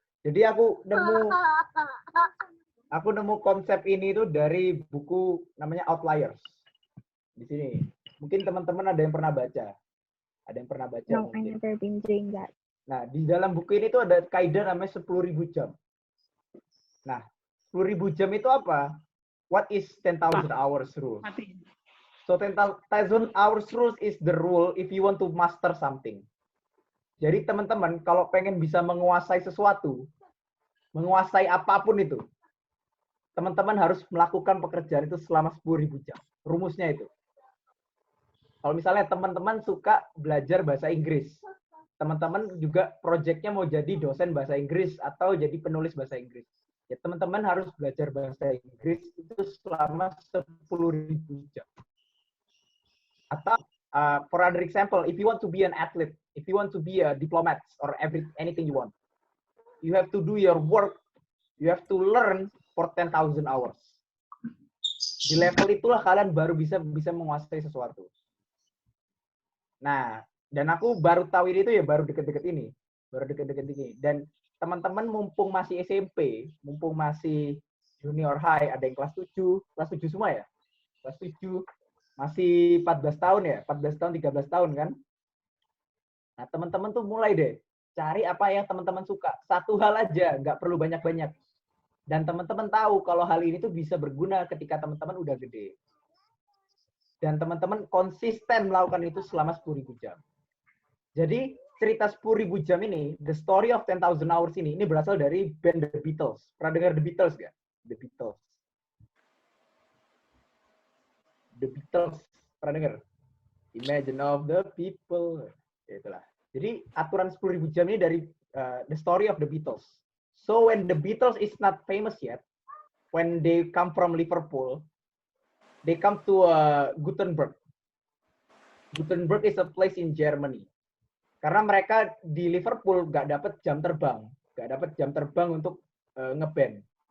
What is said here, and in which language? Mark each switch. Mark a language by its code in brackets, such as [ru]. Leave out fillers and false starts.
[id] Jadi aku nemu konsep ini itu dari buku namanya Outliers. Di sini. Mungkin teman-teman ada yang pernah baca. Ada yang pernah baca? [en] No, I never been doing that. [id] Nah, di dalam buku ini tuh ada kaidah namanya 10.000 jam. Nah, 10.000 jam itu apa? [en] What is 10,000 hours rule? So 10,000 hours rule is the rule if you want to master something. [id] Jadi teman-teman kalau pengen bisa menguasai sesuatu, menguasai apapun itu, teman-teman harus melakukan pekerjaan itu selama 10.000 jam. Rumusnya itu. Kalau misalnya teman-teman suka belajar bahasa Inggris, teman-teman juga projectnya mau jadi dosen bahasa Inggris atau jadi penulis bahasa Inggris. Ya teman-teman harus belajar bahasa Inggris itu selama 10.000 jam. [en] Atau for other example, if you want to be an athlete, if you want to be a diplomat or anything you want, you have to do your work, you have to learn for 10,000 hours. [id] Di level itulah kalian baru bisa menguasai sesuatu. Nah, dan aku baru tahu ini ya baru deket-deket ini. Dan teman-teman mumpung masih SMP, mumpung masih [en] junior high, [id] ada yang kelas 7 semua ya? Kelas 7, masih 14 tahun ya? 14 tahun, 13 tahun kan? Nah, teman-teman tuh mulai deh, cari apa yang teman-teman suka. Satu hal aja, nggak perlu banyak-banyak. Dan teman-teman tahu kalau hal ini tuh bisa berguna ketika teman-teman udah gede. Dan teman-teman konsisten melakukan itu selama 10.000 jam. Jadi cerita 10.000 jam ini, [en] The Story of 10,000 Hours [id] ini berasal dari band The Beatles. Pernah dengar The Beatles nggak? The Beatles. The Beatles, pernah dengar? [en] Imagine of the people. [id] Ya, itulah. Jadi aturan 10.000 jam ini dari [en] The Story of the Beatles. So when the Beatles is not famous yet, when they come from Liverpool, they come to Gothenburg. Gothenburg is a place in Germany. [id] Karena mereka di Liverpool nggak dapat jam terbang untuk ngeband.